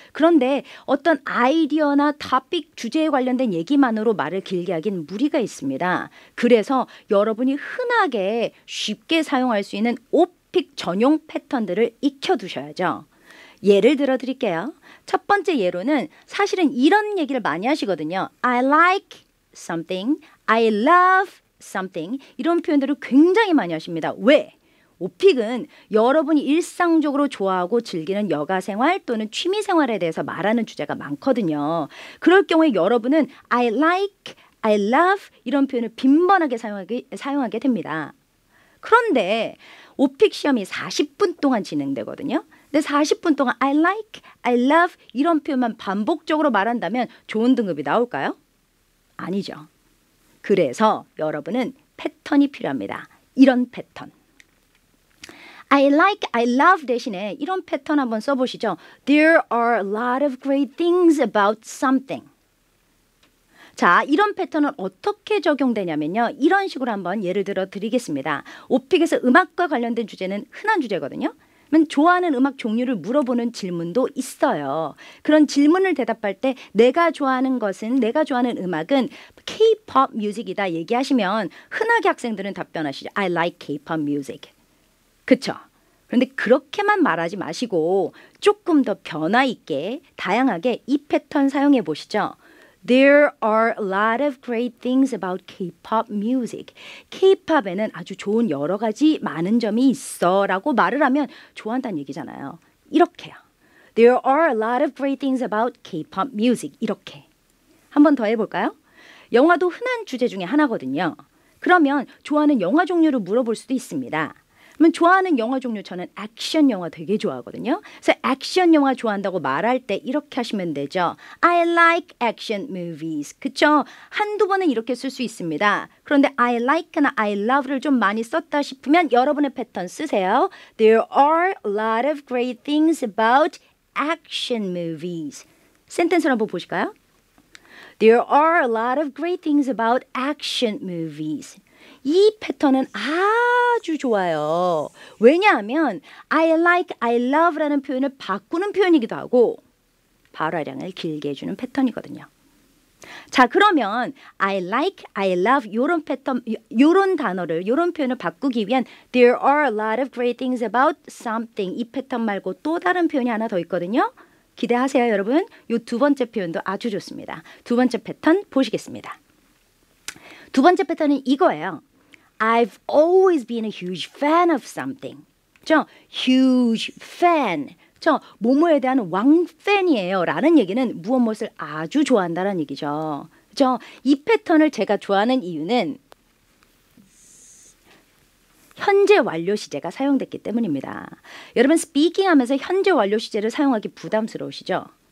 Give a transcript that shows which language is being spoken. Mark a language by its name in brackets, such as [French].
[Korean] 그런데 어떤 아이디어나 토픽 주제에 관련된 얘기만으로 말을 길게 하긴 무리가 있습니다. 그래서 여러분이 흔하게 쉽게 사용할 수 있는 오픽 전용 패턴들을 익혀두셔야죠. 예를 들어 드릴게요. 첫 번째 예로는 사실은 이런 얘기를 많이 하시거든요. [English] I like something, I love something [Korean] 이런 표현들을 굉장히 많이 하십니다. 왜? 오픽은 여러분이 일상적으로 좋아하고 즐기는 여가생활 또는 취미생활에 대해서 말하는 주제가 많거든요. 그럴 경우에 여러분은 [English] I like, I love [Korean] 이런 표현을 빈번하게 사용하게 됩니다. 그런데 오픽 시험이 40분 동안 진행되거든요. 근데 40분 동안 [English] I like, I love [Korean] 이런 표현만 반복적으로 말한다면 좋은 등급이 나올까요? 아니죠. 그래서 여러분은 패턴이 필요합니다. 이런 패턴. [English] I like, I love [Korean] 대신에 이런 패턴 한번 써보시죠. [English] There are a lot of great things about something. [Korean] 자, 이런 패턴은 어떻게 적용되냐면요. 이런 식으로 한번 예를 들어 드리겠습니다. 오픽에서 음악과 관련된 주제는 흔한 주제거든요. 그러면 좋아하는 음악 종류를 물어보는 질문도 있어요. 그런 질문을 대답할 때 내가 좋아하는 것은, 내가 좋아하는 음악은 K-pop 뮤직이다 얘기하시면 흔하게 학생들은 답변하시죠. [English] I like K-pop music. [Korean] 그쵸? 그런데 그렇게만 말하지 마시고 조금 더 변화 있게 다양하게 이 패턴 사용해 보시죠. [English] There are a lot of great things about K-pop music. [Korean] K-pop에는 아주 좋은 여러 가지 많은 점이 있어 라고 말을 하면 좋아한다는 얘기잖아요. 이렇게요. [English] There are a lot of great things about K-pop music. [Korean] 이렇게. 한 번 더 해볼까요? 영화도 흔한 주제 중에 하나거든요. 그러면 좋아하는 영화 종류를 물어볼 수도 있습니다. 그러면 좋아하는 영화 종류 저는 액션 영화 되게 좋아하거든요. 그래서 액션 영화 좋아한다고 말할 때 이렇게 하시면 되죠. [English] I like action movies. [Korean] 그쵸? 한두 번은 이렇게 쓸 수 있습니다. 그런데 [English] I like [Korean] 나 [English] I love [Korean] 를 좀 많이 썼다 싶으면 여러분의 패턴 쓰세요. [English] There are a lot of great things about action movies. [Korean] 센텐스를 한번 보실까요? [English] There are a lot of great things about action movies. [Korean] 이 패턴은 아주 좋아요. 왜냐하면 [English] I like, I love [Korean] 라는 표현을 바꾸는 표현이기도 하고 발화량을 길게 해주는 패턴이거든요. 자, 그러면 [English] I like, I love [Korean] 요런 패턴, 요런 단어를, 요런 표현을 바꾸기 위한 [English] There are a lot of great things about something [Korean] 이 패턴 말고 또 다른 표현이 하나 더 있거든요. 기대하세요, 여러분. 요 두 번째 표현도 아주 좋습니다. 두 번째 패턴 보시겠습니다. 두 번째 패턴은 이거예요. [English] I've always been a huge fan of something. [Korean] 저 [English] huge fan. [Korean] 저 뭐뭐에 대한 왕팬이에요. 라는 얘기는 무엇을 아주 좋아한다는 얘기죠. 이 패턴을 제가 좋아하는 이유는 현재 완료 시제가 사용됐기 때문입니다. 여러분 스피킹 하면서 현재 완료 시제를 사용하기 부담스러우시죠?